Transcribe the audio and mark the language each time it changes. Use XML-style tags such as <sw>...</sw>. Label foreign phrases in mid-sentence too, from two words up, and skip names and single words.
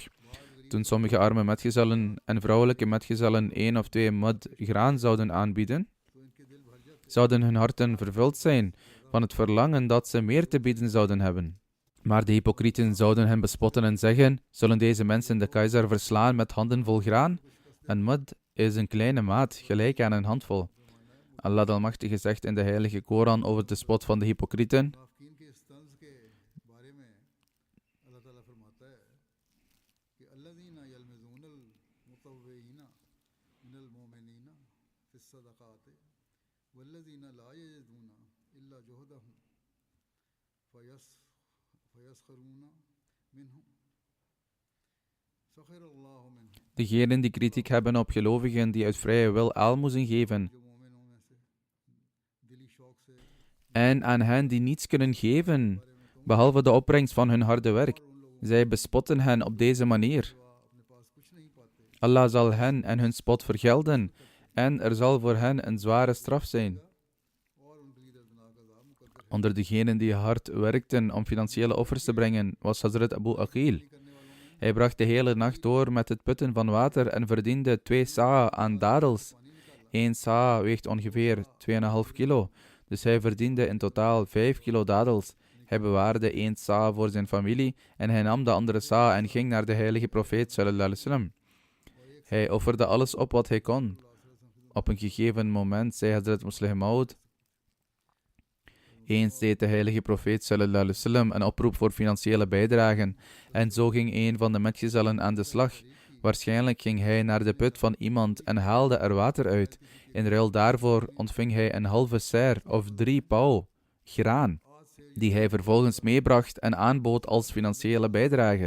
<nl>Toen sommige arme metgezellen en vrouwelijke metgezellen 1 of 2 mud graan zouden aanbieden, zouden hun harten vervuld zijn van het verlangen dat ze meer te bieden zouden hebben. Maar de hypocrieten zouden hen bespotten en zeggen: zullen deze mensen de keizer verslaan met handen vol graan? Een mud is een kleine maat, gelijk aan een handvol. Allah de Almachtige zegt in de heilige Koran over de spot van de hypocrieten.</nl> <ur>منافقین کے اس طنز کے بارے میں اللہ تعالیٰ فرماتا ہے کہ</ur> <ar>الذين يلمزون المطوعين من المؤمنين في الصدقات والذين لا يجدون إلا جهدهم فيسخرون منهم سخر الله منهم</ar> <nl>Degenen die kritiek hebben op gelovigen die uit vrije wil aalmoezen geven.</nl> <ur>جو مومنوں میں سے دلی شوق سے</ur> <nl>En aan hen die niets kunnen geven, behalve de opbrengst van hun harde werk. Zij bespotten hen op deze manier.</nl> <ur>اپنے پاس کچھ نہیں پاتے</ur> <nl>Allah zal hen en hun spot vergelden. En er zal voor hen een zware straf zijn.</nl> <ur>اور ان کے لیے دردناک عذاب مقدر ہے</ur> <nl>Onder degenen die hard werkten om financiële offers te brengen, was Hazrat Abu Aqil. Hij bracht de hele nacht door met het putten van water en verdiende 2 saa aan dadels. 1 saa weegt ongeveer 2,5 kilo, dus hij verdiende in totaal 5 kilo dadels. Hij bewaarde 1 saa voor zijn familie en hij nam de andere saa en ging naar de heilige profeet</nl> <ar>صلى الله عليه وسلم.</ar> <nl>Hij offerde alles op wat hij kon. Op een gegeven moment zei Hazrat Musleh Maud: eens deed de heilige profeet</nl> <ar>صلى الله عليه وسلم</ar> <nl>een oproep voor financiële bijdragen en zo ging een van de metgezellen aan de slag. Waarschijnlijk ging hij naar de put van iemand en haalde er water uit. In ruil daarvoor ontving hij een halve ser of 3 pauw graan, die hij vervolgens meebracht en aanbood als financiële bijdrage.</nl>